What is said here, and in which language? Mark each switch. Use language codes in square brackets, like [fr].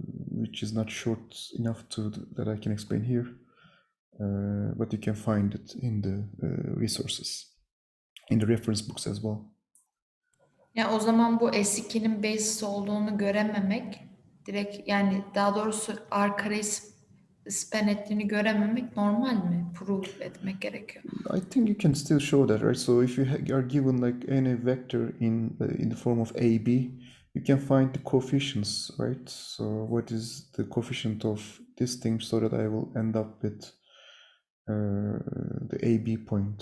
[en] Which is not short enough that I can explain here, but you can find it in the resources, in the reference books as well. [tr] Ya o zaman bu S2'nin basis olduğunu görememek, direkt yani daha doğrusu R kareyi span ettiğini görememek normal mi? Prove etmek gerekiyor. [en] I think you can still show that, right? So if you are given like any vector in the form of AB, you can find the coefficients, right? So what is the coefficient of this thing so that I will end up with the AB point.